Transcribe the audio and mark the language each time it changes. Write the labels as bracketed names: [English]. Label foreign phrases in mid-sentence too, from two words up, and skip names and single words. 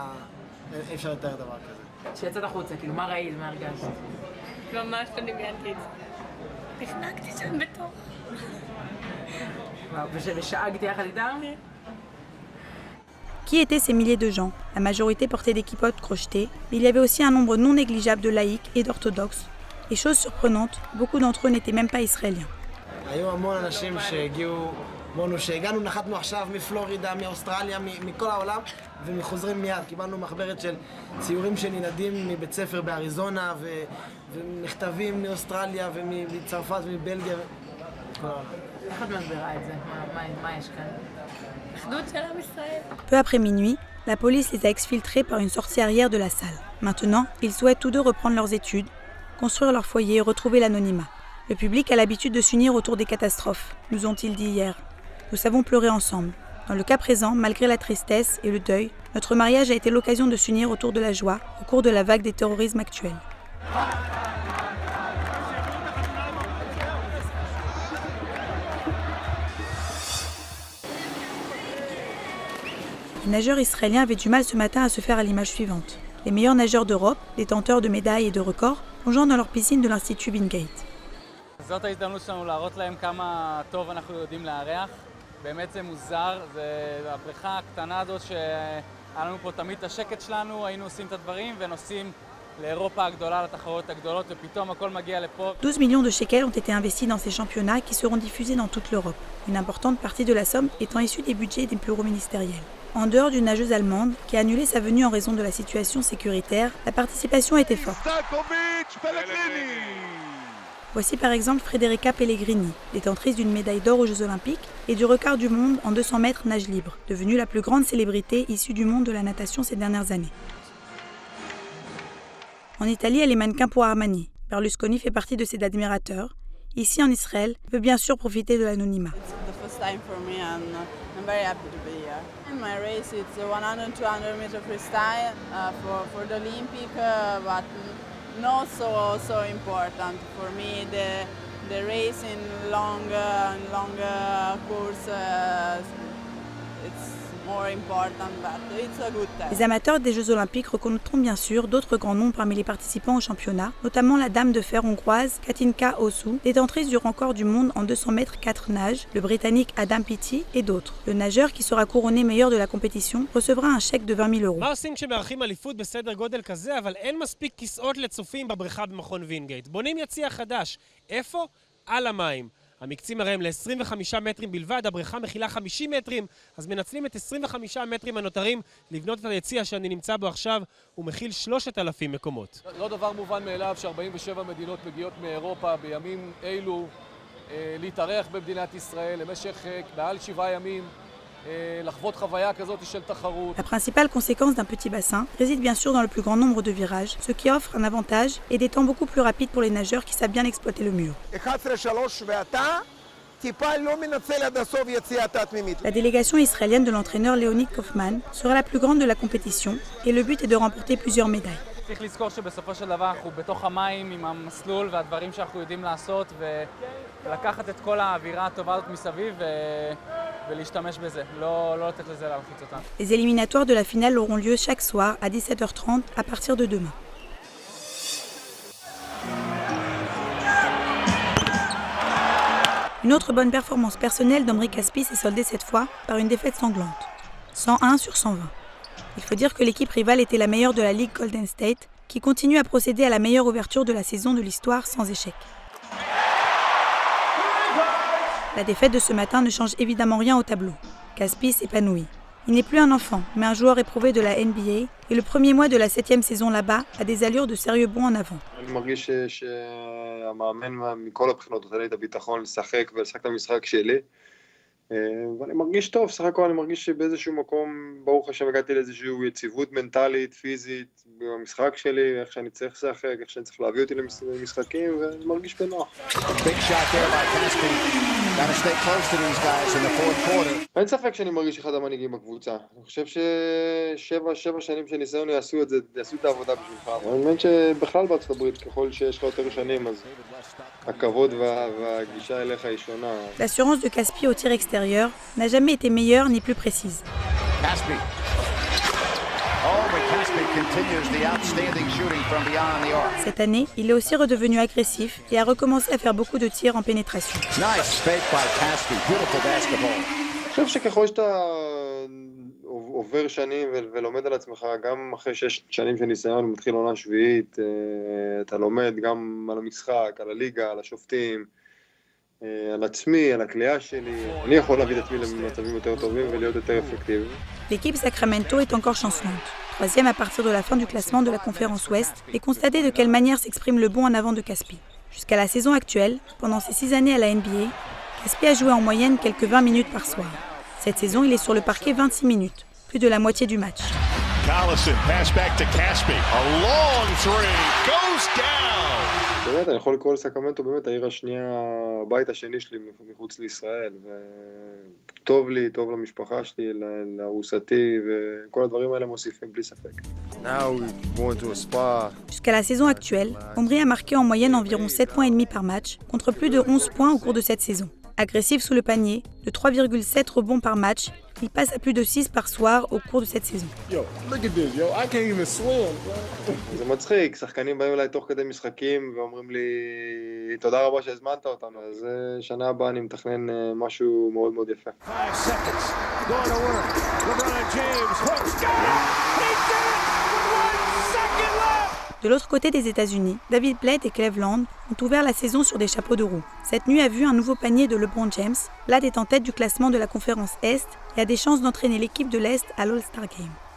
[Hebrew] אי אפשר לתאר דבר כזה. כשיצאת החוצה, כאילו מה ראית, מה הרגשת? ממש לא דמיינתי את זה. נחנקתי שם בתוך. ושאגתי יחד איתם? [French] Qui étaient ces milliers de gens? La majorité portait des kippotes crochetées, mais il y avait aussi un nombre non négligeable de laïcs et d'orthodoxes. Et chose surprenante, beaucoup d'entre eux n'étaient même pas israéliens. [Hebrew] היו המון אנשים שהגיעו, אמרנו שהגענו, נחתנו עכשיו מפלורידה, מאוסטרליה, מכל העולם, וחוזרים מיד. קיבלנו מחברת של ציורים של ילדים מבית ספר באריזונה, ומכתבים מאוסטרליה ומצרפת ומבלגיה. איך את מסבירה את זה? מה יש כאן? אחדות של עם ישראל. [French] Peu après minuit, la police les a exfiltrés par une sortie arrière de la salle. Maintenant, ils souhaitent tous deux reprendre leurs études, construire leur foyer et retrouver l'anonymat. Le public a l'habitude de s'unir autour des catastrophes, nous ont-ils dit hier. Nous savons pleurer ensemble. Dans le cas présent, malgré la tristesse et le deuil, notre mariage a été l'occasion de s'unir autour de la joie au cours de la vague des terrorismes actuels. Les nageurs israéliens avaient du mal ce matin à se faire à l'image suivante. Les meilleurs nageurs d'Europe, détenteurs de médailles et de records, plongeant dans leur piscine de l'Institut Wingate. [Hebrew] זאת ההזדמנות שלנו להראות להם כמה טוב אנחנו יודעים לארח. באמת זה מוזר, זה הבריכה הקטנה הזאת שהיה לנו פה תמיד את השקט שלנו, היינו עושים את הדברים ונוסעים לאירופה הגדולה, לתחרות הגדולות, ופתאום הכל מגיע לפה. [French] 12 millions de shekels ont été investis dans ces championnats qui seront diffusés dans toute l'Europe, une importante partie de la somme étant issue des budgets des bureaux ministériels. En dehors d'une nageuse allemande qui a annulé sa venue en raison de la situation sécuritaire, la participation était forte. Voici par exemple Federica Pellegrini, détentrice d'une médaille d'or aux Jeux Olympiques et du record du monde en 200 mètres nage libre, devenue la plus grande célébrité issue du monde de la natation ces dernières années. En Italie, elle est mannequin pour Armani. Berlusconi fait partie de ses admirateurs. Ici en Israël, elle peut bien sûr profiter de l'anonymat. [English] Time for me and I'm very happy to be here. In my race it's 100-200 meter freestyle for the Olympic, but not so important for me. The race in longer course it's more important, but it's a good test. [French] Les amateurs des Jeux Olympiques reconnaîtront bien sûr d'autres grands noms parmi les participants au championnat, notamment la dame de fer hongroise Katinka Hosszú, détentrice du record du monde en 200 mètres 4 nages, le britannique Adam Peaty et d'autres. Le nageur qui sera couronné meilleur de la compétition recevra un chèque de 20 000 €. [Hebrew] מה עושים כשמארחים אליפות בסדר גודל כזה, אבל אין מספיק כיסאות לצופים בבריכה במכון וינגייט? בונים יציע חדש. איפה? על המים. המקצים הרי הם ל-25 מטרים בלבד, הבריכה מכילה 50 מטרים, אז מנצלים את 25 המטרים הנותרים לבנות את היציע שאני נמצא בו עכשיו, הוא מכיל 3,000 מקומות. לא דבר מובן מאליו ש47 מדינות מגיעות מאירופה בימים אלו להתארח במדינת ישראל למשך מעל 7 ימים. [French] La principale conséquence d'un petit bassin réside bien sûr dans le plus grand nombre de virages, ce qui offre un avantage et des temps beaucoup plus rapides pour les nageurs qui savent bien exploiter le mur. La délégation israélienne de l'entraîneur Leonid Kaufman sera la plus grande de la compétition et le but est de remporter plusieurs médailles. [Hebrew] צריך לזכור שבסופו של דבר אנחנו בתוך המים עם המסלול והדברים שאנחנו יודעים לעשות ולקחת את כל האווירה הטובה הזאת מסביב ולהשתמש בזה, לא לתת לזה להלחיץ אותנו. [French] Les éliminatoires de la finale auront lieu chaque soir à 17h30 à partir de demain. Une autre bonne performance personnelle d'Omri Caspi s'est soldée cette fois par une défaite sanglante. 101-120. Il faut dire que l'équipe rivale était la meilleure de la Ligue Golden State, qui continue à procéder à la meilleure ouverture de la saison de l'histoire sans échec. La défaite de ce matin ne change évidemment rien au tableau. Caspi s'épanouit. Il n'est plus un enfant, mais un joueur éprouvé de la NBA, et le premier mois de la 7e saison là-bas a des allures de sérieux bond en avant. [Hebrew] אני מרגיש שהמאמן מכל הבחינות נותן לי את הביטחון לשחק ולשחק את המשחק שלי. ואני מרגיש טוב, סך הכל אני מרגיש שבאיזשהו מקום, ברוך השם, הגעתי לאיזושהי יציבות מנטלית, פיזית, במשחק שלי, איך שאני צריך לשחק, איך שאני צריך להביא אותי למשחקים, ואני מרגיש בנוח. אין ספק שאני מרגיש אחד המנהיגים בקבוצה. אני חושב ששבע שנים של ניסיון יעשו את העבודה בשבילך. אני מאמין שבכלל בארצות הברית, ככל שיש לך יותר שנים, אז הכבוד והגישה אליך היא שונה. [French] L'assurance de Caspi au tir extérieur n'a jamais été meilleure ni plus précise. Cette année, il est aussi redevenu agressif et a recommencé à faire beaucoup de tirs en pénétration. [Hebrew] אני חושב שככל שאתה עובר שנים ולומד על עצמך, גם אחרי 6 שנים של ניסיון ומתחיל עונה שביעית, אתה לומד גם על המשחק, על הליגה, על השופטים, על עצמי, על הקליעה שלי. אני יכול להביא את עצמי למצבים יותר טובים ולהיות יותר אפקטיבי. [French] L'équipe Sacramento est encore chancelante. Troisième à partir de la fin du classement de la conférence Ouest, et constatez de quelle manière s'exprime le bond en avant de Caspi. Jusqu'à la saison actuelle, pendant ses 6 années à la NBA, Caspi a joué en moyenne quelques 20 minutes par soir. Cette saison, il est sur le parquet 26 minutes, plus de la moitié du match. [English] Collison, pass back to Caspi. A long three, goes down. [Hebrew] באמת, אני יכול לקרוא לסקרמנטו באמת העיר השנייה, הבית השני שלי מחוץ לישראל, וטוב לי, טוב למשפחה שלי, לארוסתי, וכל הדברים האלה מוסיפים בלי ספק. [French] Jusqu'à la saison actuelle, Omri a marqué en moyenne environ 7 points et demi par match, contre plus de 11 points au cours de cette saison. Agressif sous le panier, de 3,7 rebonds par match, il passe à plus de 6 par soir au cours de cette saison. [Hebrew] זה מצחיק, שחקנים באים אליי תוך כדי משחקים ואומרים לי תודה רבה שהזמנת אותנו, אז שנה הבאה אני מתכנן משהו מאוד מאוד יפה. [French] De l'autre côté des États-Unis, David Blatt et Cleveland ont ouvert la saison sur des chapeaux de roue. Cette nuit a vu un nouveau panier de LeBron James. Blatt est en tête du classement de la conférence Est et a des chances d'entraîner l'équipe de l'Est à l'All-Star Game.